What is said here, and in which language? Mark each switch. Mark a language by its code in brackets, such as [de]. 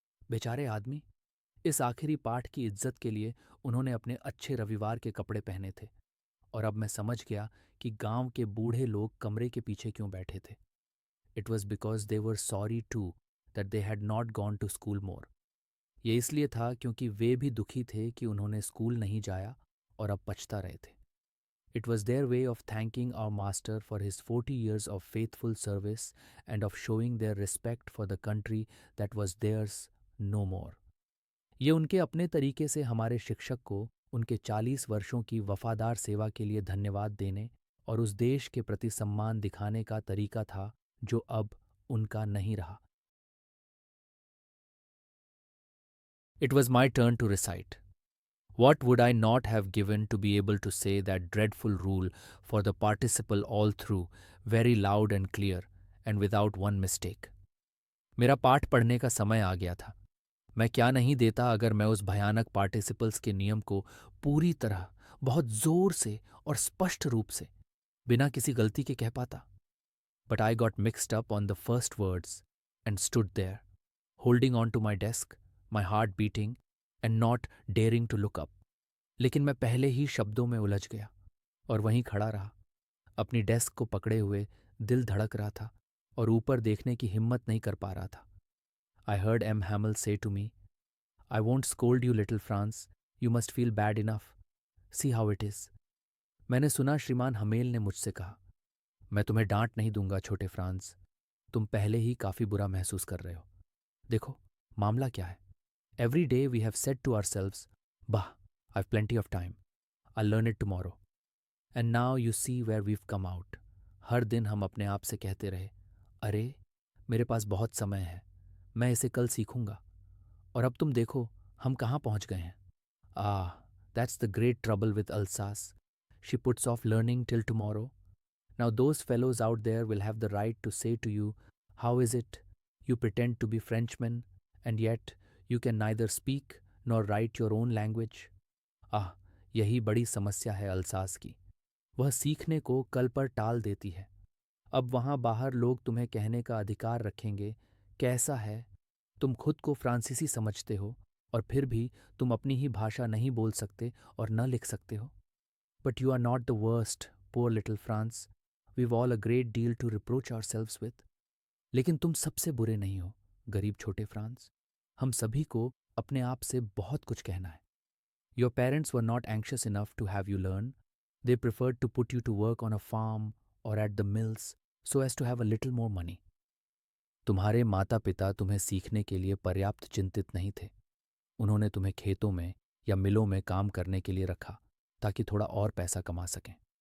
[hi] बेचारे आदमी, इस आखिरी पाठ की इज्जत के लिए उन्होंने अपने अच्छे रविवार के कपड़े पहने थे, और अब मैं समझ गया कि गांव के बूढ़े लोग कमरे के पीछे क्यों बैठे थे। [en] It was because they were sorry to that they had not gone to school more. [hi] ये इसलिए था क्योंकि वे भी दुखी थे कि उन्होंने स्कूल नहीं जाया और अब पछता रहे थे। [en] It was their way of thanking our master for his 40 years of faithful service and of showing their respect for the country that was theirs no more. [hi] ये उनके अपने तरीके से हमारे शिक्षक को उनके 40 वर्षों की वफादार सेवा के लिए धन्यवाद देने और उस देश के प्रति सम्मान दिखाने का तरीका था जो अब उनका नहीं रहा। [en] It was my turn to recite. What would I not have given to be able to say that dreadful rule for the participle all through, very loud and clear, and without one mistake? [hi] मेरा पाठ पढ़ने का समय आ गया था। मैं क्या नहीं देता अगर मैं उस भयानक पार्टिसिपल्स के नियम को पूरी तरह, बहुत जोर से और स्पष्ट रूप से, बिना किसी गलती के कह पाता। [en] But I got mixed up on the first words and stood there, holding on to my desk, my heart beating and not daring to look up. [hi] लेकिन मैं पहले ही शब्दों में उलझ गया और वहीं खड़ा रहा, अपनी डेस्क को पकड़े हुए, दिल धड़क रहा था और ऊपर देखने की हिम्मत नहीं कर पा रहा था। [en] I heard M. Hamill say to me, I won't scold you, little Franz. You must feel bad enough. See how it is. [hi] मैंने सुना श्रीमान हमेल ने मुझसे कहा, मैं तुम्हें डांट नहीं दूंगा छोटे फ्रांस, तुम पहले ही काफी बुरा महसूस कर रहे हो। देखो मामला क्या है। [en] Every day we have said to ourselves, bah, I've plenty of time. I'll learn it tomorrow. And now you see where we've come out. [hi] हर दिन हम अपने आप से कहते रहे, अरे मेरे पास बहुत समय है, मैं इसे कल सीखूंगा। और अब तुम देखो हम कहाँ पहुँच गए हैं। [en] That's the great trouble with Alsace. She puts off learning till tomorrow. Now those fellows out there will have the right to say to you, how is it you pretend to be Frenchmen and yet you can neither speak nor write your own language? [hi] यही बड़ी समस्या है Alsace की। वह सीखने को कल पर टाल देती है। अब वहाँ बाहर लोग तुम्हें कहने का अधिकार रखेंगे, कैसा है, तुम खुद को फ्रांसीसी समझते हो और फिर भी तुम अपनी ही भाषा नहीं बोल सकते और न लिख सकते हो। [en] But you are not the worst, poor little France. We've all a great deal to reproach ourselves with. [hi] लेकिन तुम सबसे बुरे नहीं हो, गरीब छोटे फ्रांस। हम सभी को अपने आप से बहुत कुछ कहना है। [en] Your parents were not anxious enough to have you learn. They preferred to put you to work on a farm or at the mills so as to have a little more money. [hi] तुम्हारे माता पिता तुम्हें सीखने के लिए पर्याप्त चिंतित नहीं थे। उन्होंने तुम्हें खेतों में या मिलों में काम करने के लिए रखा ताकि थोड़ा और पैसा कमा सकें।